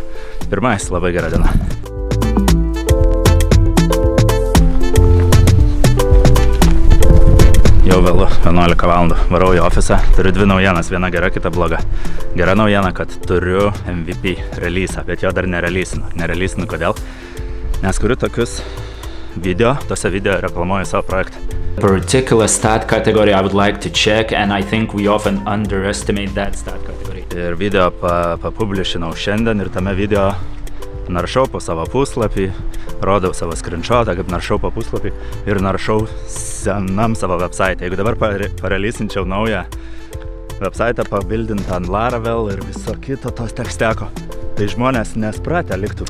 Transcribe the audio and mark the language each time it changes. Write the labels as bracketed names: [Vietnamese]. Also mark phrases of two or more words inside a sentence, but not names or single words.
[Lithuanian] Pirmais labai gera diena. Jau vėlu, 11 valandų, varau į ofisą, turiu dvi naujienas, viena gera, kita bloga. Gera naujiena, kad turiu MVP release'ą, bet jo dar nereleasinu. Nereleasinu kodėl? Nes kuriu tokius video, tose video reklamuoju savo projektą. [English] Particular stat category I would like to check, and I think we often underestimate that stat category. [Lithuanian] Ir video papublishinau šiandien ir tame video naršau po savo puslapį, rodau savo screenshotą, kaip naršau po puslapį ir naršau senam savo website. Jeigu dabar pareleasinčiau naują website pabildintą ant Laravel ir viso kito tos teksteko, tai žmonės nespratę liktų.